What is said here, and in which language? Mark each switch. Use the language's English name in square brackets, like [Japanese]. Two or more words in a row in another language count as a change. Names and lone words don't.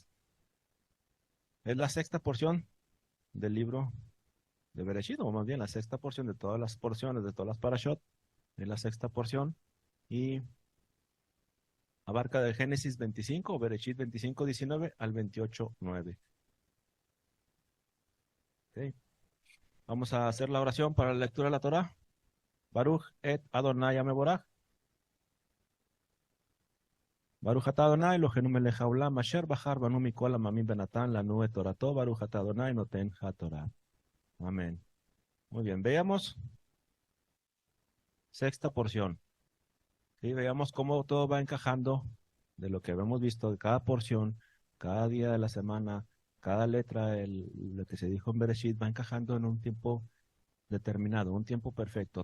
[Spanish] Es la sexta porción del libro de Bereshit, o más bien la sexta porción de todas las porciones, de todas las parashot. Es la sexta porción y abarca de Génesis 25, o Bereshit 25, 19 al 28, 9. Okay. Vamos a hacer la oración para la lectura de la Torah. [Hebrew] ברוך את אדוני המבורך. ברוך אתה אדוני אלוהינו מלך העולם אשר בחר בנו מכל העמים ונתן לנו את תורתו ברוך אתה אדוני נותן התורה. [Spanish] Amén. Muy bien, veamos sexta porción. Sí, veamos cómo todo va encajando de lo que hemos visto de cada porción, cada día de la semana, cada letra, lo que se dijo en Bereshit va encajando en un tiempo determinado, un tiempo perfecto.